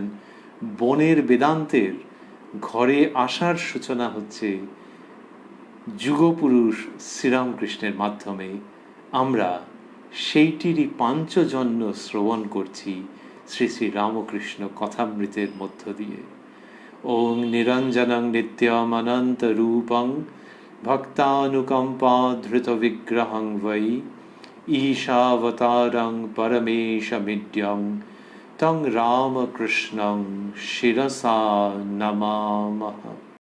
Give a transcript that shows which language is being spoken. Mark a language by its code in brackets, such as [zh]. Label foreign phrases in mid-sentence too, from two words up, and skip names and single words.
[bn] বনের বেদান্তের ঘরে আসার সূচনা হচ্ছে যুগপুরুষ শ্রীরামকৃষ্ণের মাধ্যমে। আমরা সেইটিরই পাঞ্চজন্য শ্রবণ করছি শ্রী শ্রী রামকৃষ্ণ কথামৃতের মধ্য দিয়ে। [sa] ওং নিরঞ্জনং নিত্যমনন্ত রূপং ভক্তানুকম্পা ধৃত বিগ্রহং বৈ ঈশাবতারং পরমেশমিড্যং তং রামকৃষ্ণং শিরসা নমামঃ।